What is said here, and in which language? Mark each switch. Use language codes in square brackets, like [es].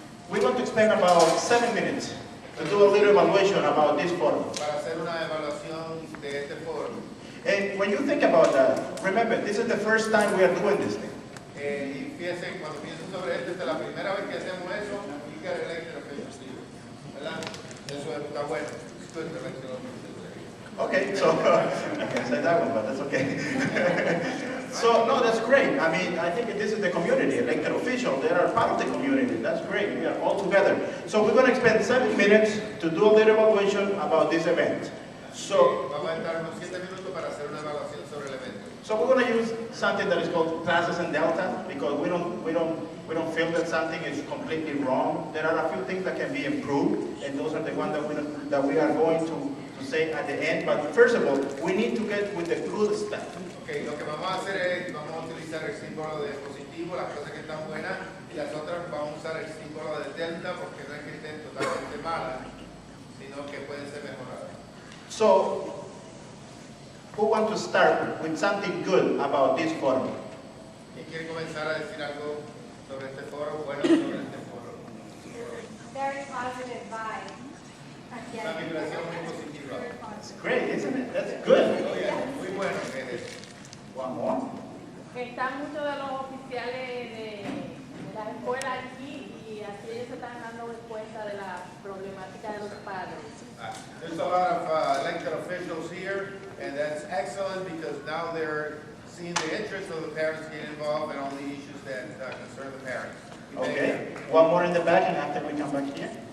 [en] We're going to spend about 7 minutes to do a little evaluation about this forum. [es] Para hacer una evaluación de este foro. [en] And when you think about that, remember, this is the first time we are doing this thing. [es] Y fíjense, cuando pienso sobre esto, esta es la primera vez que hacemos eso, y que [en] elected officials, [es] ¿verdad? Eso está bueno. [en] It's good to elected officials. Okay, so I can't say that one, but that's okay. So, no, that's great. I mean, I think this is the community, elected officials. They are part of the community. That's great. We are all together. So we're going to spend 7 minutes to do a little evaluation about this event. So, [es] vamos a estar unos 7 minutos para hacer una evaluación sobre el evento. [en] so we're going to use something that is called classes in Delta because we don't feel that something is completely wrong. There are a few things that can be improved, and those are the ones that we are going to say at the end. But first of all, we need to get with the good stuff. [es] Okay, lo que vamos a hacer es, vamos a utilizar el símbolo de positivo, las cosas que están buenas, y las otras vamos a usar el símbolo de delta porque no es que estén totalmente malas, sino que pueden ser mejoradas. [en] So, who wants to start with something good about this forum? [es] ¿Quién quiere comenzar a decir algo sobre este foro? Bueno, sobre este foro. [en] Very positive vibe. [es] Una vibración muy positiva. [en] It's great, isn't it? That's good. [es] Muy bueno que es. [en] One more. [es] Que están muchos de los oficiales de la escuela aquí y así ellos se están dando cuenta de la problemática de los padres. [en] There's a lot of elected officials here, and that's excellent because now they're seeing the interest of the parents getting involved and all the issues that concern the parents. Okay. One more in the back, and after we come back here.